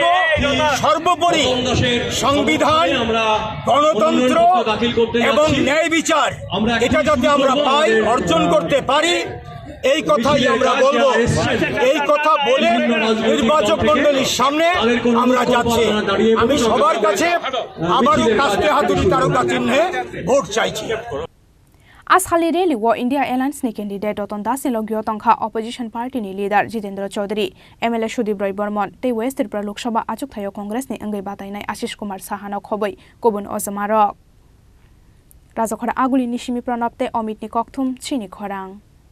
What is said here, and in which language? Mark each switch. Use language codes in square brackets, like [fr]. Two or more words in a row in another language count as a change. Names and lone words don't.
[bn] সর্বোপরি সংবিধান, গণতন্ত্র এবং ন্যায় বিচার, এটা যাতে আমরা পাই, অর্জন করতে পারি, এই কথাই আমরা বলবো। এই কথা বলে নির্বাচক মণ্ডলীর সামনে আমরা যাচ্ছি। আমি সবার কাছে আবারও কাস্তে হাতুড়ি তারকা চিহ্নে ভোট চাইছি। [trp] Ashali rally wo India Alliance ni candidate Roton Das ni logyo tongkha [en] opposition party [trp] ni leader Jitendra Chaudhary, MLA Shudip Roy Burman, te West Tripura Lok Sabha Achukthai Congress ni angai batainai Ashish Kumar Saha na khoboi Kobun Ozamarok. Rajakhora Aguli ni Shimi Pranab te Omit ni Kokthum Chini Khorang.